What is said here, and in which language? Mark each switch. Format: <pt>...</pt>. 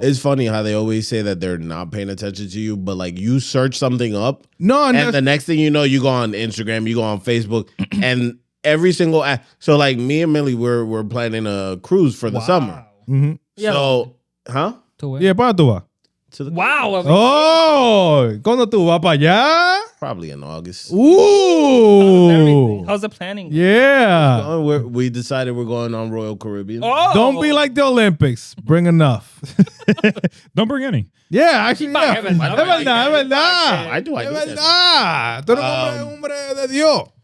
<en>It's funny how they always say that they're not paying attention to you, but like you search something up, and the next thing you know, you go on Instagram, you go on Facebook, and every single app. So like me and Millie, we're planning a cruise for the summer. Mm-hmm. Yeah. So, huh? To where?</en> <es>Yeah, ¿para tú vas?</es> <en>To the Wow.</en> <es>Oh, ¿cuándo tú vas para allá?</es> <en>probably in August. Ooh. How's the planning? Yeah. We decided we're going on Royal Caribbean. Oh. Don't be like the Olympics. Bring enough. Don't bring any. Yeah, actually, yeah.</en> <es>Es verdad, Es verdad.</es> <en>I do.</en> <es>Es verdad. Tú eres hombre de Dios.</es>